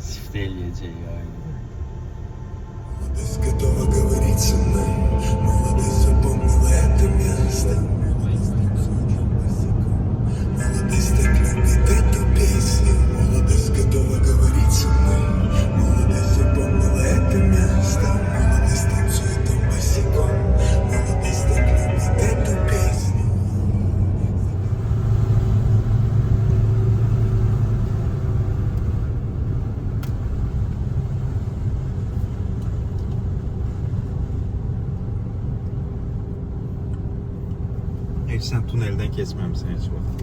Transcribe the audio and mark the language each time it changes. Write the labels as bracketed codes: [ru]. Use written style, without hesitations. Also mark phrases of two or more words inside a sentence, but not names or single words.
[az] test eləyəcək yani. [ru] Молодец, готова говорить со мной. Молодец, запомнила это место. Молодец, так любит эту песню. Молодец, готова говорить со мной. Молодец, запомнила это место. Молодец, танцует там босиком. Молодец, так любит эту песню. [az] Heç sən tuneldən keçməmisən heç vaxt.